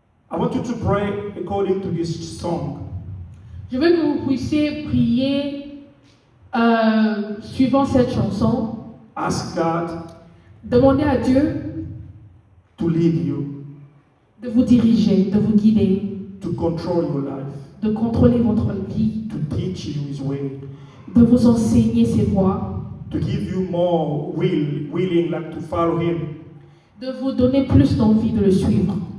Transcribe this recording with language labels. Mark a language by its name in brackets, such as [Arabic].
[English] I want you to pray according to this song. [French] Je veux que vous puissiez prier suivant cette chanson. [English] Ask God [French] Demandez à Dieu [English] to lead you, [French] de vous diriger, de vous guider, [English] to control your life, [French] de contrôler votre vie, [English] to teach you His way, [French] de vous enseigner ses voies, [English] to give you more willing like to follow Him. [French] de vous donner plus d'envie de le suivre.